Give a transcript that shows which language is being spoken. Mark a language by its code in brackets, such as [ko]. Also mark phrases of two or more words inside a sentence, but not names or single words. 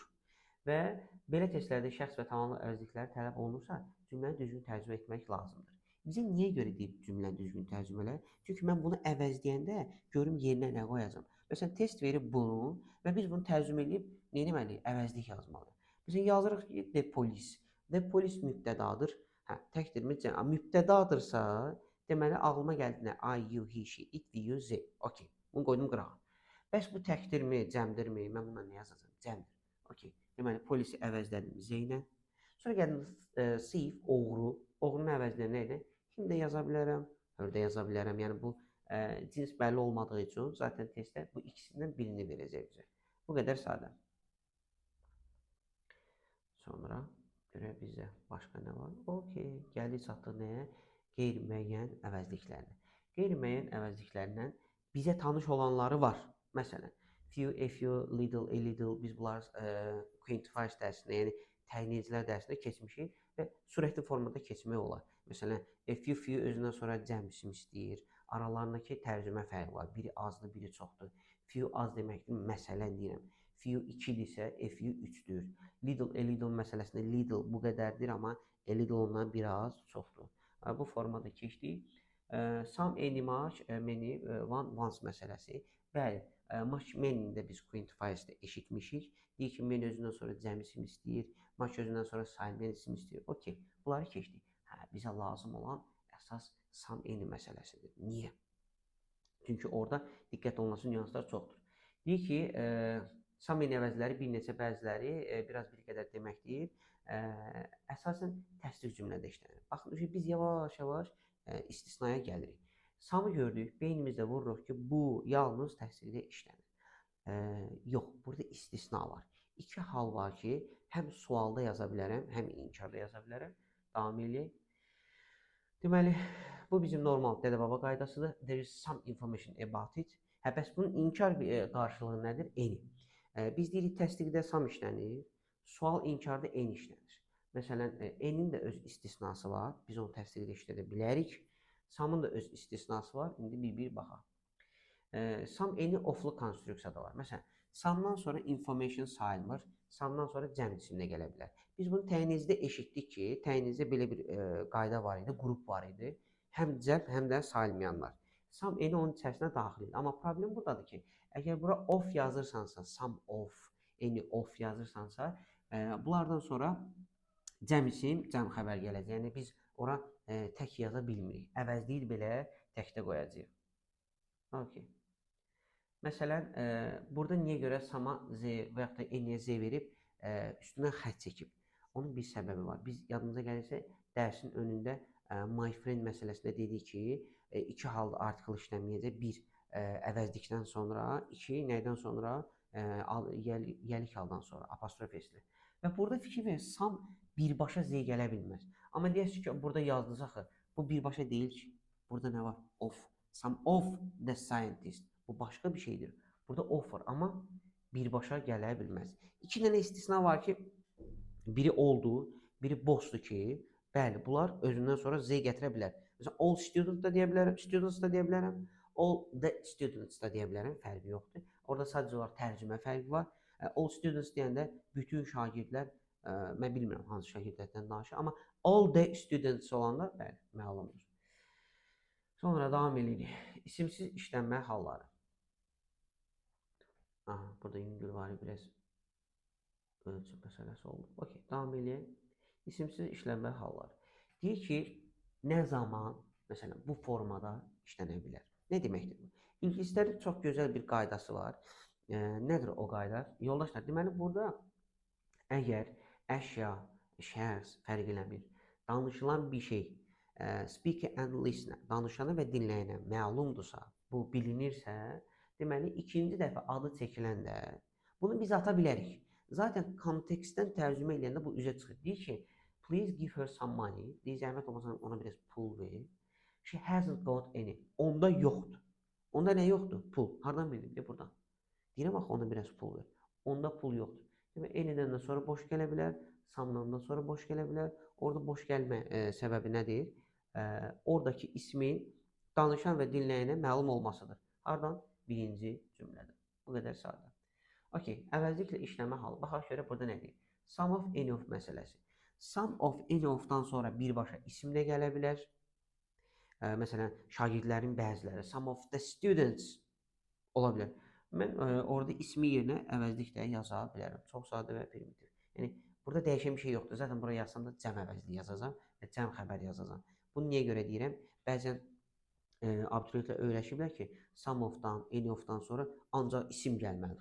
[az] Və belə testlərdə şəxs və tamamlıq əvəzlikləri tələb olunursa, cümləni düzgün tərcümə etmək lazımdır. Bizə niyə görə deyib cümləni düzgün tərcümə elə? Çünki mən bunu əvəzləyəndə görüm yerinə nə qoyacam. Məsələn, test verib bunu və biz bunu tərcümə edib nə etməliyik? Əvəzlik yazmalıyıq. Məsələn, yazırıq ki, [en] the police. The police mübtədadır. [az] Təkdirimiz mübtədadırsa, deməli ağlıma gəldi nə? [en] I, you, he, she, it, we, you, they. [az] Okay. Bunu qoydum qırağa. Bəs bu təkdirmi, cəmdirmi? Mən bundan nə yazacağam? Cəmdir. Okay. Deməli, polisi əvəzlədim Z ilə. Sonra gəldim thief, oğru. Oğrunun əvəzinə nə idi? Him də yaza bilərəm, hör də yaza bilərəm. Yəni bu cins bəlli olmadığı üçün zaten testdə bu ikisindən birini verəcək bizə. Bu qədər sadə. Sonra görək bizə başqa nə var? Okay, gəldik çatdıq nəyə? Qeyri-müəyyən əvəzliklərinə. Qeyri-müəyyən əvəzliklərindən bizə tanış olanları var. Məsələn, [en] few, a few, little, a little, [az] biz bunları quantifiers dərsində, yəni təyinləyicilər dərsində keçmişik və sürətli formada keçmək olar. Məsələn, [en] a few [az] özündən sonra cəm isim istəyir. Aralarındakı tərcümə fərqi var. Biri azdır, biri çoxdur. Few az deməkdir, məsələn deyirəm. Few 2-dirsə, a few 3-dür. [en] Little, a little [az] məsələsində little bu qədərdir, amma [en] a little [az] ondan biraz çoxdur. Bu formada keçdik. [en] Some, any, much, many, one, once [az] məsələsi. Bəli, [en] much, many [az] də biz quantifiers'də eşitmişik. Deyir ki, many özündən sonra cəm isim istəyir. Much özündən sonra sayılmayan isim istəyir. Okay, bunları keçdik. Bizə lazım olan əsas [en] some, any [az] məsələsidir. Niyə? Çünki orada diqqət olunması nüanslar çoxdur. Deyir ki, [en] some, any [az] əvəzləri bir neçə, bəziləri biraz bir qədər deməkdir. Əsasən təsdiq cümlədə işlənir. Baxın, biz yavaş-yavaş istisnaya gəlirik. Samı gördük, beynimizdə vururuq ki, bu yalnız təsdiqdə işlənir. Yox, burada istisna var. İki hal var ki, həm sualda yaza bilərəm, həm inkarda yaza bilərəm. Davam eləyək. Deməli, bu bizim normal dədə-baba qaydasıdır. [en] There is some information about it. [az] Hə, bəs bunun inkar qarşılığı nədir? Any. Biz deyirik təsdiqdə some işlənir, sual inkarda any işlənir. Məsələn, any'nin də öz istisnası var. Biz onu təsdiqdə işlədə bilərik. Some'ın da öz istisnası var. İndi bir-bir baxaq. [en] Some any [az] oflu konstruksiyada var. Məsələn, some'dan sonra information sayılmır, some'dan sonra cəm isimlə gələ bilər. Biz bunu təyinizdə eşitdik ki, təyinizdə belə bir qayda var idi, qrup var idi. Həm cəm, həm də sayılmayanlar. [en] Some any [az] onun içərisinə daxil idi. Amma problem buradadır ki, əgər bura of yazırsansa, [en] some of, any of [az] yazırsansa, bunlardan sonra cəm isim, cəm xəbər gələcək. Yəni biz ora tək yaza bilmirik. Əvəzləyir belə təkdə qoyacağıq. Okay. Məsələn, burada niyə görə sama z və yaxud da n-yə z verib, üstündən xətt çəkib? Onun bir səbəbi var. Biz yadımıza gəlirsə, dərsin önündə [en] my friend [az] məsələsində dedik ki, iki halda article işləməyəcək. Bir, əvəzlikdən sonra, iki, nəydən sonra? Yəlik haldan sonra, apostrof esli. Və burada fikir verin, some birbaşa z gələ bilməz. Amma deyərsiniz ki, burada yazdınız axı, bu birbaşa deyil ki. Burada nə var? [en] Of. Some of the scientist. [az] Bu başqa bir şeydir. Burada of var, amma birbaşa gələ bilməz. İki dənə istisna var ki, biri oldu, biri boşdur ki, bəli, bunlar özündən sonra z gətirə bilər. Məsələn, [en] all students [az] da deyə bilərəm, students da deyə bilərəm, [en] all the students [az] da deyə bilərəm, fərqi yoxdur. Orada sadəcə olaraq tərcümə fərqi var. [en] All students [az] deyəndə bütün şagirdlər, mən bilmirəm hansı şagirdlərdən danışır, amma [en] all the students [az] olanda, bəli, məlumdur. Sonra davam edirik. İsimsiz işlənmə halları. Aha, burada yüngül var, biraz ölçü məsələsi oldu. Okay, davam edək. İsimsiz işlənmə halları. Deyir ki, nə zaman, məsələn, bu formada işlənə bilər? Nə deməkdir bu? İngilislərin çox gözəl bir qaydası var. Nədir o qayda? Yoldaşlar, deməli, burada əgər əşya, şəxs fərq eləmir, danışılan bir şey, [en] speaker and listener, [az] danışana və dinləyənə məlumdursa, bu bilinirsə, deməli, ikinci dəfə adı çəkiləndə bunu biz ata bilərik. Zaten kontekstdən tərcümə edəndə bu üzə çıxır. Deyir ki, [en] please give her some money. [az] Deyir, zəhmət olmasa ona biraz pul ver. [en] She hasn't got any. [az] Onda yoxdur. Onda nə yoxdur? Pul. Hardan bildim? Deyir, buradan. Deyirəm, axı ona biraz pul ver. Onda pul yoxdur. Demək, any'dən də sonra boş gələ bilər, some'dan da sonra boş gələ bilər. Orada boş gəlmə səbəbi nədir? Oradakı ismin danışan və dinləyənə məlum olmasıdır. Hardan? Birinci cümlədə. Bu qədər sadə. Okay, əvəzliklə işləmə halı. Baxaq görə burada nədir? [en] Some of, any of [az] məsələsi. [en] Some of, any of- [az] dan sonra birbaşa isim də gələ bilər. Məsələn, şagirdlərin bəziləri. [en] Some of the students ola bilər. [az] Mən orada ismi yerinə əvəzliklə yaza bilərəm. Çox sadə və primitiv. Yəni, burada dəyişən bir şey yoxdur. Zaten buraya yazsam da cəm əvəzliyi yazacam və cəm xəbər yazacam. Bunu niyə görə deyirəm? Bəzən abituriyentlər öyrəşiblər ki, [en] some of-dan, any of- [az] dan sonra ancaq isim gəlməlidir.